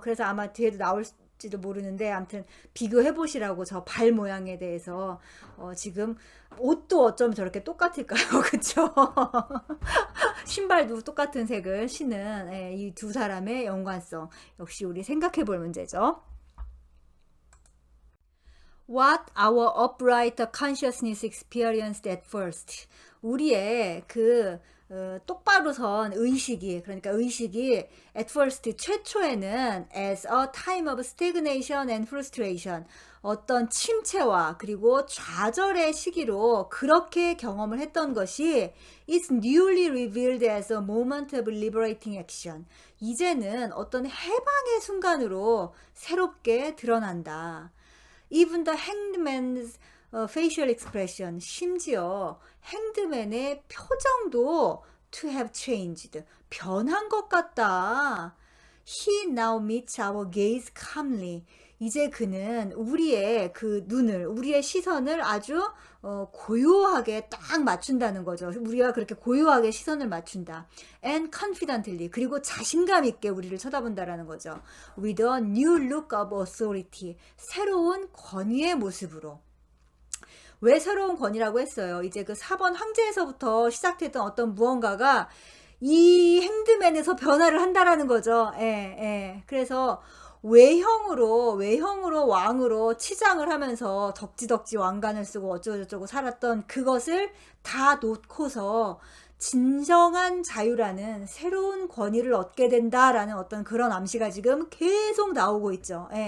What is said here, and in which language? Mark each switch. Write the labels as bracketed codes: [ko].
[ko] 그래서 아마 뒤에도 나올지도 모르는데 아무튼 비교해 보시라고 저 발 모양에 대해서 지금 옷도 어쩌면 저렇게 똑같을까요? 그쵸? 신발도 똑같은 색을 신은 이 두 사람의 연관성 역시 우리 생각해 볼 문제죠. [en] What our upright consciousnness experienced at first. [ko] 우리의 그 똑바로 선 의식이 그러니까 의식이 [en] at first [ko] 최초에는 [en] as a time of stagnation and frustration [ko] 어떤 침체와 그리고 좌절의 시기로 그렇게 경험을 했던 것이 [en] is newly revealed as a moment of liberating action. [ko] 이제는 어떤 해방의 순간으로 새롭게 드러난다. [en] Even the hangman's facial expression, [ko] 심지어 행드맨의 표정도 [en] to have changed, [ko] 변한 것 같다. [en] He now meets our gaze calmly. [ko] 이제 그는 우리의 그 눈을, 우리의 시선을 아주 고요하게 딱 맞춘다는 거죠. 우리가 그렇게 고요하게 시선을 맞춘다. [en] And confidently, [ko] 그리고 자신감 있게 우리를 쳐다본다라는 거죠. [en] With a new look of authority, [ko] 새로운 권위의 모습으로. 왜 새로운 권위라고 했어요? 이제 그 4번 황제에서부터 시작됐던 어떤 무언가가 이 핸드맨에서 변화를 한다라는 거죠. 그래서 외형으로 왕으로 치장을 하면서 덕지덕지 왕관을 쓰고 어쩌고저쩌고 살았던 그것을 다 놓고서 진정한 자유라는 새로운 권위를 얻게 된다라는 어떤 그런 암시가 지금 계속 나오고 있죠.